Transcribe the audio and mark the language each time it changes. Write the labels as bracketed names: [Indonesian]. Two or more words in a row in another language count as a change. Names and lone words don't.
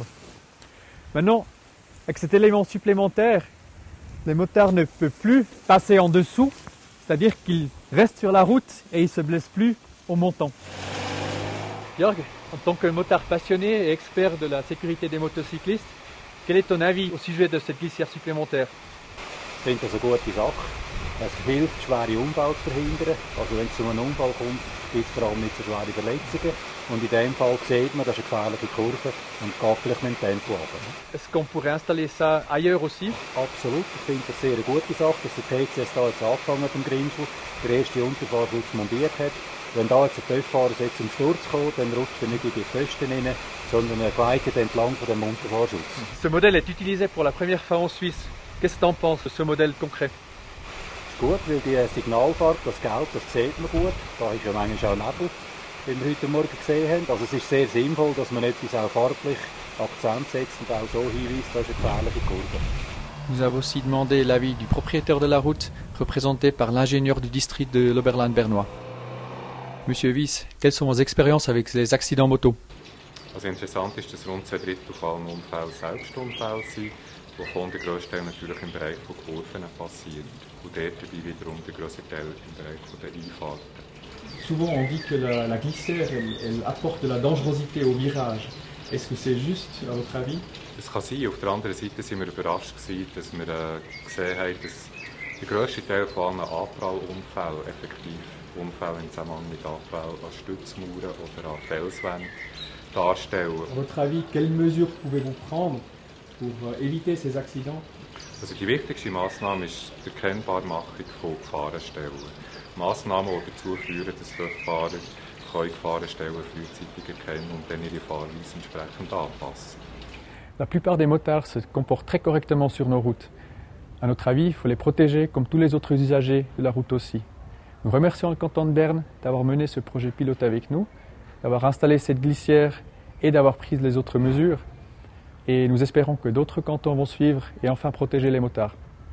[French] Maintenant, avec cet élément supplémentaire, le motard ne peut plus passer en dessous, c'est-à-dire qu'il reste sur la route et il ne se blesse plus au montant. Jörg, en tant que motard passionné et expert de la sécurité des motocyclistes, quel est ton avis au sujet de cette glissière supplémentaire? [German] Ich finde das eine gute Sache. Es hilft, schwere Unfälle zu verhindern. Also wenn es zu einem Unfall kommt, gibt es vor allem nicht so schwere Verletzungen. Und in diesem Fall sieht man, das ist eine gefährliche Kurve und geht vielleicht mit dem Tempo runter. [French] Est-ce qu'on pourrait installer ça ailleurs aussi? [German] Absolut, ich finde das sehr eine gute Sache, dass der TCS da jetzt angefangen hat im Grimsel, der erste Unterfahrschutz montiert hat. Wenn da jetzt ein TÜV-Fahrer zum Sturz kommt, dann rutscht er nicht in die Pfosten rein, sondern er gleitet entlang von dem Unterfahrschutz. [French] Ce modèle est utilisé pour la première fois en Suisse. Qu'est-ce que tu en penses de ce modèle concret? [German] Gut, weil die Signalfarbe, das Gelb, das sieht man gut. Da ist ja manchmal auch Nebel, wie wir heute Morgen gesehen haben. Also es ist sehr sinnvoll, dass man etwas auch farblich Akzent setzt und auch so hinweist, das ist eine gefährliche Kurve. [French] Nous avons aussi demandé l'avis du propriétaire de la route, représenté par l'ingénieur du district de l'Oberland bernois. Monsieur Wyss, quelles sont vos expériences avec les accidents moto? [German] Also interessant ist, dass rund 2/3 von allen Unfällen Selbstunfälle sind, die von der grössten Teil natürlich im Bereich von Kurven passieren. Und dort dabei wiederum der grösste Teil im Bereich der Einfahrten. [French] Souvent on dit que la glissière elle apporte de la dangerosité au virage. Est-ce que c'est juste à votre avis? [German] Es kann sein. Auf der anderen Seite sind wir überrascht gewesen, dass wir gesehen haben, dass der grösste Teil von allen Abprallunfällen effektiv Unfälle im Zusammenhang mit Abprall an Stützmauern oder an Felswänden darstellen. [French] À votre avis, quelles mesures pouvez-vous prendre pour éviter ces accidents? [German] Also die wichtigste Massnahme ist die Erkennbarmachung von Gefahrenstellen. Massnahmen, die dazu führen, dass Fahrer Gefahrenstellen frühzeitig erkennen und dann ihre Fahrweise entsprechend anpassen. [French] La plupart des motards se comportent très correctement sur nos routes. À notre avis, il faut les protéger comme tous les autres usagers de la route aussi. Nous remercions le canton de Berne d'avoir mené ce projet pilote avec nous, d'avoir installé cette glissière et d'avoir pris les autres mesures. Et nous espérons que d'autres cantons vont suivre et enfin protéger les motards.